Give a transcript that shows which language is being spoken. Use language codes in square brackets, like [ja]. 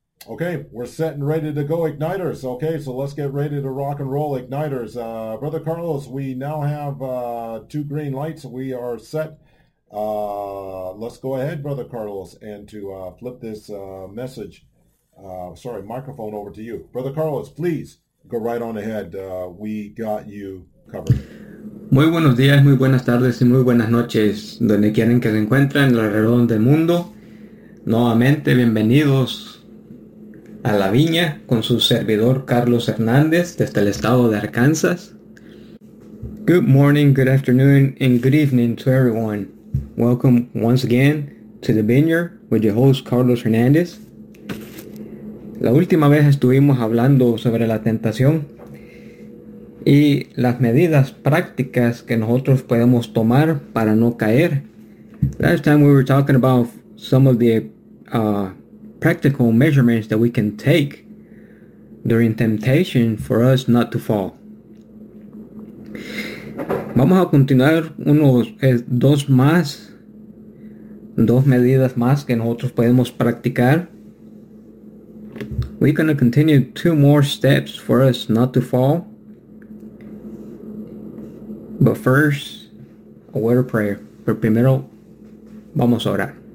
[en] Okay, we're set and ready to go, Igniters. Okay, so let's get ready to rock and roll, Igniters. Brother Carlos, we now have two green lights. We are set. Let's go ahead, Brother Carlos, and to flip this microphone over to you. Brother Carlos, please Go right on ahead. We got you covered. [es] Muy buenos días, muy buenas tardes y muy buenas noches, donde quieren que se encuentren alrededor del mundo. Nuevamente, bienvenidos a La Viña con su servidor Carlos Hernández desde el estado de Arkansas. [en] Good morning, good afternoon, and good evening to everyone. Welcome once again to The Vineyard with your host Carlos Hernández. [es] La última vez estuvimos hablando sobre la tentación y las medidas prácticas que nosotros podemos tomar para no caer. [en] Last time we were talking about some of the practical measurements that we can take during temptation for us not to fall. [es] Vamos a continuar unos dos medidas más que nosotros podemos practicar. [en] We're going to continue two more steps for us not to fall. But first, a word of prayer. [es] Pero primero, vamos a orar.